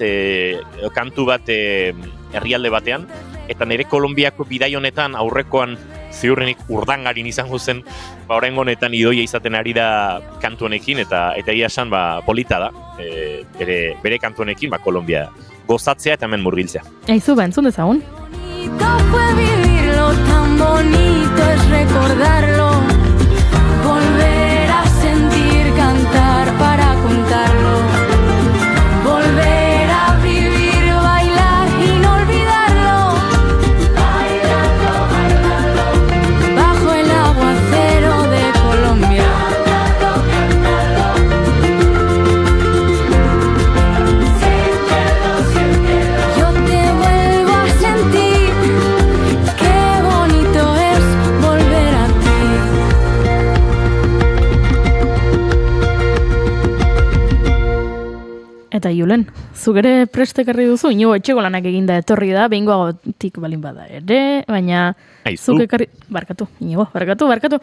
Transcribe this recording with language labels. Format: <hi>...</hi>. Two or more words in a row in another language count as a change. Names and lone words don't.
<eu>Kantu bat herrialde batean, eta nire Kolombiako bidai honetan aurrekoan ziurrenik urdangarin izango zen, oraingo honetan idoia izaten ari da kantu honekin, eta egia esan polita da, bere kantu honekin, Kolombia gozatzea eta hemen murgiltzea. Aizu, entzun dezagun.</eu> <es>Bonito fue vivirlo, tan bonito es recordarlo, volver a sentir cantar para contarlo, volver a vivir, bailar y no olvidarlo, bailando, bailando, bajo el aguacero de Colombia, cantando, cantando, sintiendo, yo te vuelvo a sentir, qué bonito es volver a ti.</es> <eu>Eta Julen, zugere prestekarri duzu, inigo etxeko lanak eginda etorri da, behingoagotik balin bada ere, baina zuk ekarri... Barkatu, inigo, barkatu.</eu>